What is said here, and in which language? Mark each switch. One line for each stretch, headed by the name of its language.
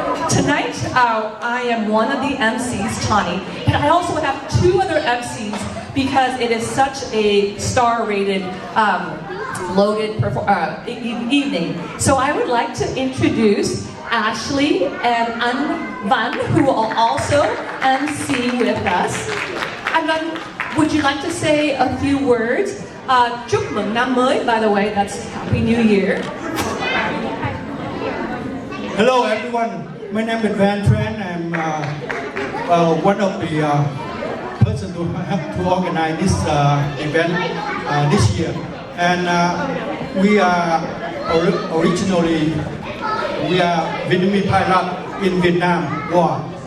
English: Tonight, I am one of the MCs, Tani, but I also have two other MCs because it is such a star-rated, loaded evening. So I would like to introduce Ashley and Van, who will also MC with us. And then, would you like to say a few words?
Vietnamese: Chúc mừng năm mới,
English: by the way, that's Happy New Year. Hello everyone, my name is Beaverton. I'm one of the person who helped to organize this event this year. And we are originally Vietnamese pilot in Vietnam War.